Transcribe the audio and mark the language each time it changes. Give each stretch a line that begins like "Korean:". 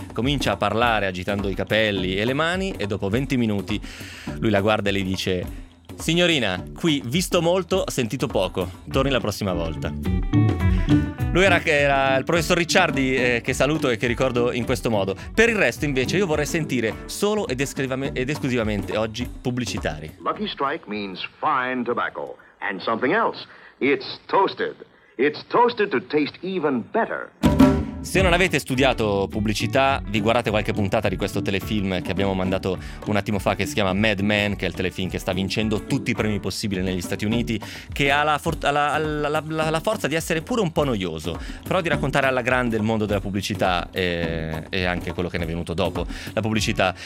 Italian: Comincia a parlare agitando i capelli e le mani e dopo 20 minuti lui la guarda e le dice: signorina, qui visto molto, sentito poco, torni la prossima volta. Lui era il professor Ricciardi, che saluto e che ricordo in questo modo. Per il resto, invece, io vorrei sentire solo ed esclusivamente oggi pubblicitari.
English: Lucky Strike means fine tobacco. And something else. It's toasted. It's toasted to taste even better.
Italian: Se non avete studiato pubblicità, vi guardate qualche puntata di questo telefilm che abbiamo mandato un attimo fa, che si chiama Mad Men, che è il telefilm che sta vincendo tutti i premi possibili negli Stati Uniti, che ha la forza di essere pure un po' noioso, però di raccontare alla grande il mondo della pubblicità e anche quello che ne è venuto dopo la pubblicità.